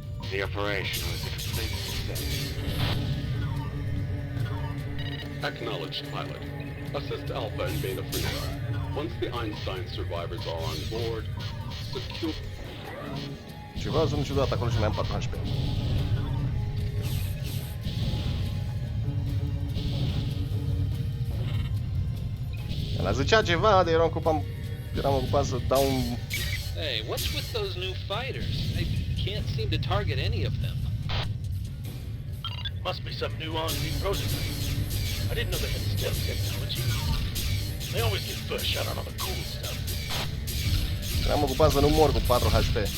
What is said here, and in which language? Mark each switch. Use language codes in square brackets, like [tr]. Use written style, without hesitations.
[en] The operation was a complete success. Acknowledged, pilot. Assist Alpha and Beta Freedom. Once the Einstein survivors are on board, secure... [ro] Ceva sună ciudat acolo și ne-am 4 HP. Ăla zicea ceva, dar eram ocupat să dau un... [en] Hey, what's with those new fighters? I can't seem to target any of them. Must be some new R&D prototype. I didn't know they had stealth technology. They always get first shot on all the cool stuff. [ro] Eram ocupat să nu mor cu 4 HP.